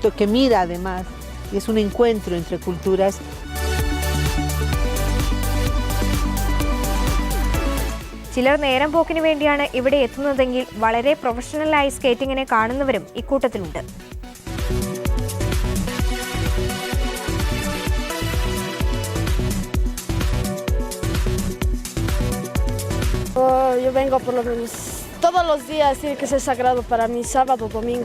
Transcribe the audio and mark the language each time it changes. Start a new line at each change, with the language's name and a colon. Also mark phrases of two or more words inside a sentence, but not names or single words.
Spanish: Que mira además. Es un encuentro entre culturas.
Malayalam: ചിലർ നേരം പോക്കിന് വേണ്ടിയാണ് ഇവിടെ എത്തുന്നതെങ്കിൽ വളരെ പ്രൊഫഷണലായി സ്കേറ്റിങ്ങിനെ കാണുന്നവരും ഇക്കൂട്ടത്തിലുണ്ട്.
Spanish: Yo vengo por lo menos todos los días, sí que es sagrado para mí, sábado, domingo.